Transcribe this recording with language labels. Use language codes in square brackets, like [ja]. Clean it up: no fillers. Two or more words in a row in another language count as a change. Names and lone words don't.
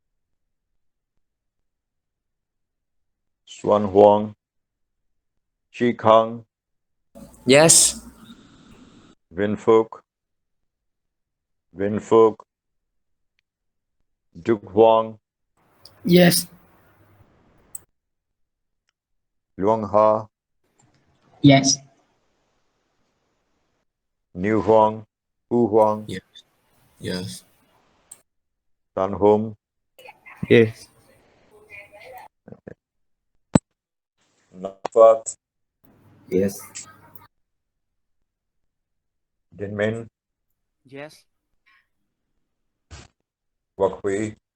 [en] Xuan Huang. Chi Kang. Yes. Vin Phuc. Vin Phuc. Duc Huang. Yes. Luang Ha. Yes. Niu Huang. Hu Huang. Yes. Yes. Tan Hum. Yes. Nafat. Yes. Din Min. Yes. Quoc Huy.